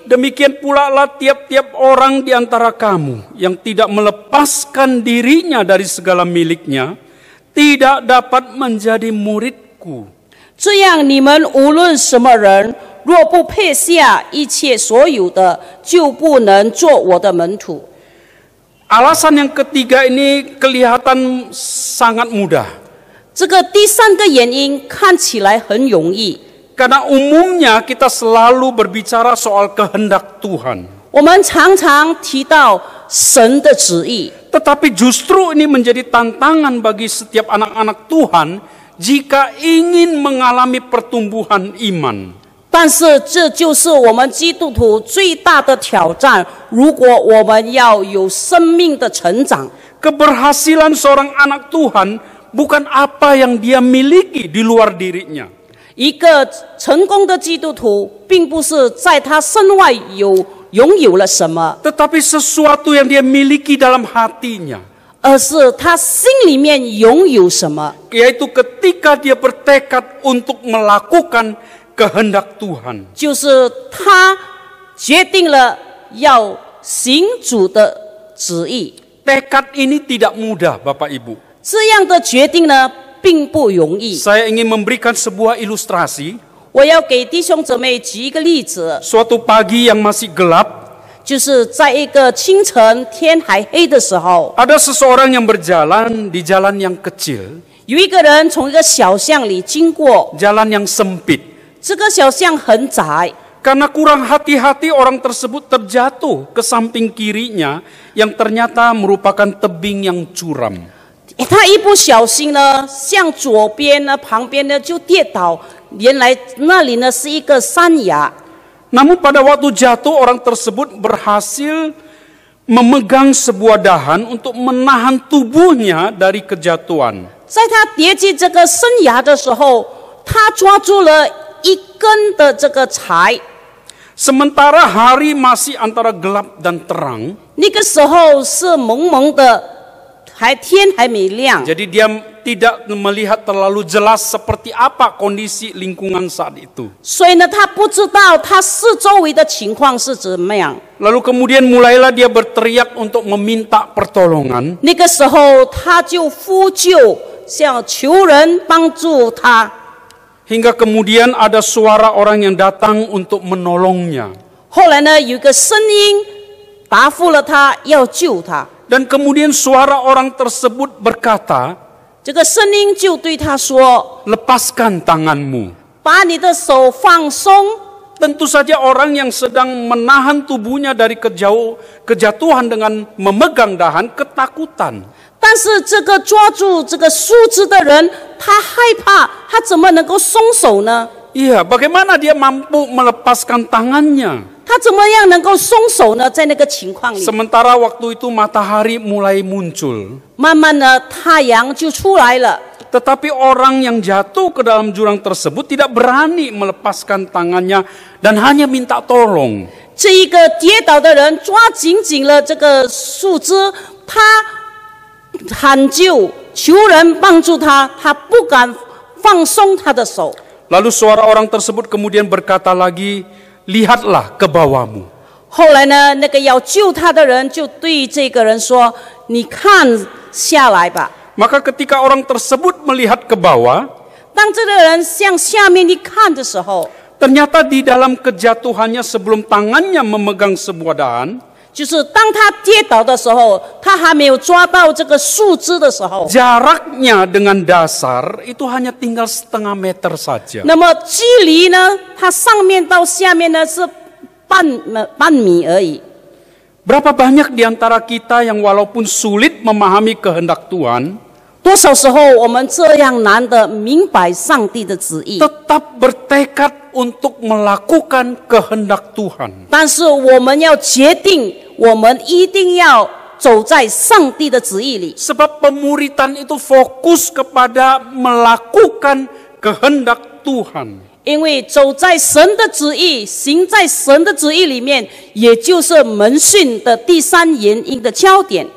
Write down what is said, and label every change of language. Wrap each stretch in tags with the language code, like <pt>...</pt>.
<id>Demikian pula lah tiap-tiap orang di antara kamu yang tidak melepaskan dirinya dari segala miliknya, tidak dapat menjadi muridku.</id> <zh>这样你们无论什么人，若不配下一切所有的，就不能做我的门徒。</zh> <id>Alasan yang ketiga ini kelihatan sangat mudah.</id> <zh>这个第三个原因看起来很容易，</zh> <id>Karena umumnya kita selalu berbicara soal kehendak Tuhan.</id> <zh>我们常常提到神的旨意，</zh> <id>Tetapi justru ini menjadi tantangan bagi setiap anak-anak Tuhan jika ingin mengalami pertumbuhan iman.</id> <zh>但是这就是我们基督徒最大的挑战。如果我们要有生命的成长，</zh> <id>Keberhasilan seorang anak Tuhan bukan apa yang dia miliki di luar dirinya.</id> <zh>一个成功的基督徒，并不是在他身外拥有了什么，</zh> <id>Tetapi sesuatu yang dia miliki dalam hatinya.</id> <zh>而是他心里面拥有什么。</zh> <id>Yaitu ketika dia bertekad untuk melakukan kehendak Tuhan.</id> <zh>就是他决定了要行主的旨意。</zh> <id>Tekad ini tidak mudah, Bapak Ibu.</id> <zh>这样的决定呢，并不容易。</zh> <id>Saya ingin memberikan sebuah ilustrasi.</id> <zh>我要给弟兄姊妹举一个例子，</zh> <id>Suatu pagi yang masih gelap,</id> <zh>就是在一个清晨天还黑的时候，</zh> <id>ada seseorang yang berjalan di jalan yang kecil,</id> <zh>有一个人从一个小巷里经过，</zh> <id>jalan yang sempit.</id> <zh>这个小巷很窄，</zh> <id>Karena kurang hati-hati orang tersebut terjatuh ke samping kirinya yang ternyata merupakan tebing yang curam.</id> <zh>他一不小心呢，向左边呢，旁边呢就跌倒，原来那里呢是一个山崖。</zh> <id>Namun pada waktu jatuh orang tersebut berhasil memegang sebuah dahan untuk menahan tubuhnya dari kejatuhan.</id> <zh>在他跌进这个山崖的时候，他抓住了一根的这个柴。</zh> <id>Sementara hari masih antara gelap dan terang,</id> <zh>那个时候是蒙蒙的，天还没亮，</zh> <id>jadi dia tidak melihat terlalu jelas seperti apa kondisi lingkungan saat itu.</id> <zh>所以呢，他不知道他四周围的情况是怎么样。</zh> <id>Lalu kemudian mulailah dia berteriak untuk meminta pertolongan.</id> <zh>那个时候，他就呼救，想求人帮助他。</zh> <id>Hingga kemudian ada suara orang yang datang untuk menolongnya.</id> <zh>后来呢，有一个声音答复了他，要救他。</zh> <id>Dan kemudian suara orang tersebut berkata,</id> <zh>这个声音就对他说</zh> <id>"Lepaskan tanganmu." ：“</id> <zh>把你的手放松。”</zh> <id>Tentu saja orang yang sedang menahan tubuhnya dari kejatuhan dengan memegang dahan ketakutan.</id> <zh>但是这个抓住这个树枝的人，他害怕，他怎么能够松手呢？</zh> <id>Iya, bagaimana dia mampu melepaskan tangannya?</id> <zh>他怎么样能够松手呢？在那个情况里，</zh> <id>Sementara waktu itu matahari mulai muncul.</id> <zh>慢慢的太阳就出来了。</zh> <id>Tetapi orang yang jatuh ke dalam jurang tersebut tidak berani melepaskan tangannya dan hanya minta tolong.</id> <zh>这一个跌倒的人抓紧紧了这个树枝，他喊救，求人帮助他，他不敢放松他的手。</zh> <id>Lalu suara orang tersebut kemudian berkata lagi, "Lihatlah ke bawahmu."</id> <zh>后来呢，那个要救他的人就对这个人说：“你看下来吧。”</zh> <id>Maka ketika orang tersebut melihat ke bawah,</id> <zh>当这个人向下面一看的时候，</zh> <id>ternyata di dalam kejatuhannya sebelum tangannya memegang sebuah dahan,</id> <zh>就是当他跌倒的时候，他还没有抓到这个树枝的时候，</zh> <id>jaraknya dengan dasar itu hanya tinggal setengah meter saja.</id> <zh>那么距离呢，它上面到下面呢是半米而已。</zh> <id>Berapa banyak di antara kita yang walaupun sulit memahami kehendak Tuhan,</id> <zh>多少时候我们这样难的明白上帝的旨意，</zh> <id>tetap bertekad untuk melakukan kehendak Tuhan.</id> <zh>但是我们要决定，我们一定要走在上帝的旨意里。</zh> <id>Sebab pemuritan itu fokus kepada melakukan kehendak Tuhan.</id> <zh>因为走在神的旨意，行在神的旨意里面，也就是门训的第三原因的焦点。</zh>